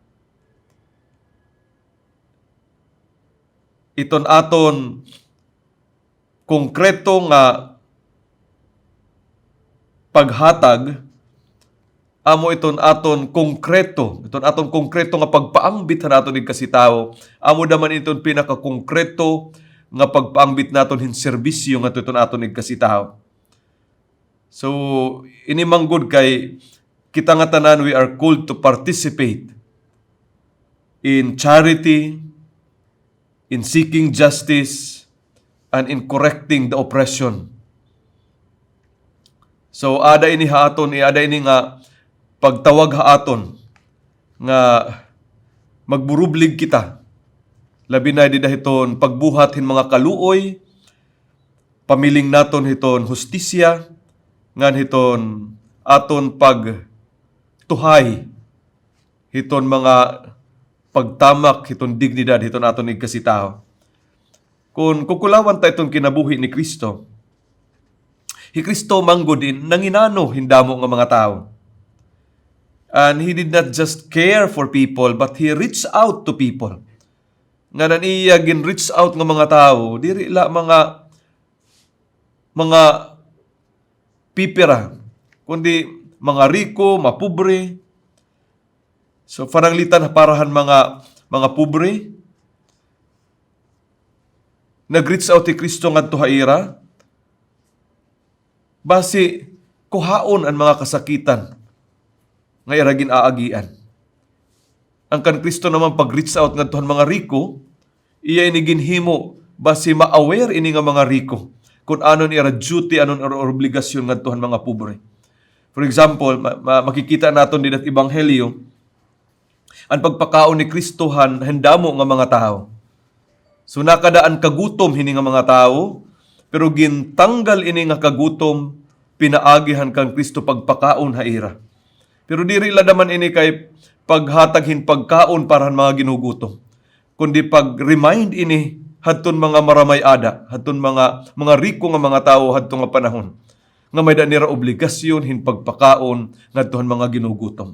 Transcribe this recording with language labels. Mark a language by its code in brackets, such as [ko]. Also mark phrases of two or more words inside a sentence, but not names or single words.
[war] Iton aton konkreto nga paghatag, amo iton aton konkreto nga pagpaangbit naton ig kasitawo, amo daman iton pinaka-konkreto nga pagpaangbit naton hin serbisyo nga iton aton ig kasitawo. So ini manggod kay kita nga tanan, [en] we are called to participate in charity, in seeking justice, and in correcting the oppression. [war] So ada ini haaton, ada ini nga pagtawag haaton nga magburublig kita. Labi na di dahiton pagbuhat hin mga kaluoy, pamiling naton hiton hustisya, ngan hiton aton pagtuhay, hiton mga pagtamak, hiton dignidad, hiton aton igkasitaho. Kung kukulawan ta itong kinabuhi ni Kristo, hi Kristo manggo din nanginano hindamo nga mga tao. [en] And He did not just care for people, but He reached out to people. [war] Nga nan iya gin-reach out nga mga tao, diri la mga pipira, kundi mga riko, mapubre. So paranglitan parahan mga pubre, nag-reach out ti Kristo ngadto haira, basi kuhaon ang mga kasakitan nga iragin aagian. Ang kan Kristo naman pag-reach out ngadtohan mga riko, iya ini ginhimo basi ma-aware ini nga mga riko kung anon ira duty, anon ira obligasyon ngadtohan mga pobre. [en] For example, [war] makikita naton din at ebanghelyo ang pagpakaon ni Kristo handamo nga mga tao. So nakadaan kagutom hini nga mga tao, pero gintanggal ini nga kagutom, pinaagihan kang Kristo pagpakaon haira. Pero diri la daman ini kay paghataghin pagkaon para mga ginugutom, kundi pag-remind ini hadton mga maramay ada, hadton mga riko nga mga tao hadtong nga panahon nga may danira obligasyon hin pagpakaon ngadtohan mga ginugutom.